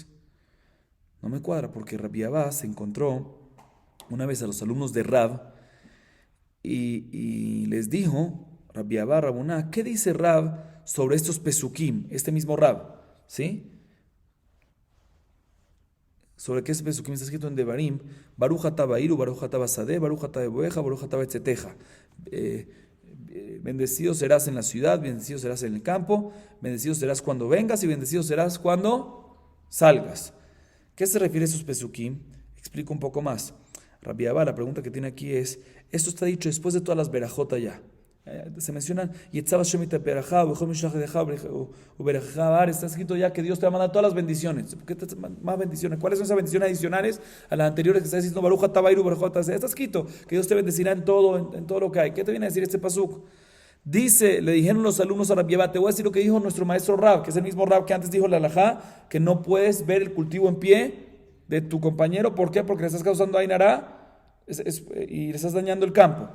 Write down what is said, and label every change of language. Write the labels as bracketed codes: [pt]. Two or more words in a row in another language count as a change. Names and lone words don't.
[es] No me cuadra, porque Rabbi Abba se encontró una vez a los alumnos de Rab y les dijo, Rabbi Abba, Rabuná, ¿qué dice Rab sobre estos pesukim? Este mismo Rab, ¿sí? Sobre qué es pesukim está escrito en Devarim, [he] ברוך אתה בעיר, ברוך אתה בשדה, ברוך אתה בבואך, ברוך אתה בצאתך. [es] Bendecido serás en la ciudad, bendecido serás en el campo, bendecido serás cuando vengas y bendecido serás cuando salgas. ¿Qué se refiere a esos pesukim? Explico un poco más. Rabbi Abba, la pregunta que tiene aquí es, esto está dicho después de todas las berajot ya. Se mencionan, está escrito ya que Dios te va a mandar todas las bendiciones. ¿Por qué más bendiciones? ¿Cuáles son esas bendiciones adicionales a las anteriores que está diciendo [he] ברוך אתה בעיר, ברוך אתה? [es] Está escrito que Dios te bendecirá en todo lo que hay. ¿Qué te viene a decir este pasuk? Dice, le dijeron los alumnos a Rabbi Abba, te voy a decir lo que dijo nuestro maestro Rab, que es el mismo Rab que antes dijo la halajá, que no puedes ver el cultivo en pie de tu compañero. ¿Por qué? Porque le estás causando ainará y le estás dañando el campo.